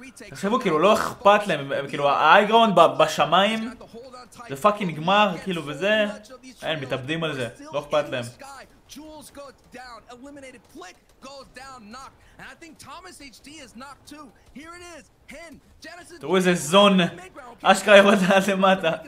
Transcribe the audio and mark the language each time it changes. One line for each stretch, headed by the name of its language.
Hebrew: תחשבו, כאילו לא אכפת להם, כאילו האייגראונד בשמיים זה פאקינג נגמר, כאילו וזה, אין, מתאבדים על זה, לא אכפת להם.
English: Jules goes down, eliminated. Flick goes down, knocked, and I think Thomas HD is knocked too. Here it is, Hen, Genesis.
Hebrew: תראו איזה זון, אשכרה יורד עד למטה.